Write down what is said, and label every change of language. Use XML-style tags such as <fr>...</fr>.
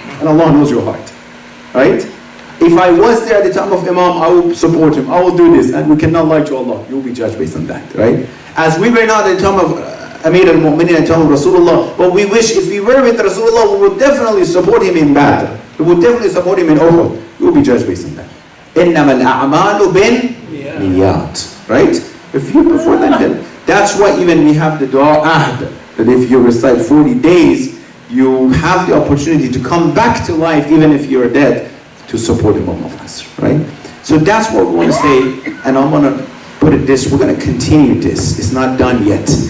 <en>And Allah knows your heart, right? If I was there at the time of Imam, I will support him, I will do this, and we cannot lie to Allah. You will be judged based on that, right? As we were not at the time of Amir al-Mu'minin, at the time of Rasulullah, but we wish if we were with Rasulullah, we would definitely support him in Badr. We would definitely support him in Uhud. You will be judged based on that.</en> <ar>إِنَّمَا الْأَعْمَالُ بِالنِّيَّاتِ, right?</ar> <en>If you before that, then that's why even we have the dua ahd, that if you recite 40 days, you have the opportunity to come back to life even if you're dead to support Imam of Us, right? So that's what we want to say, and I'm going to put it this, we're going to continue this, it's not done yet.</en>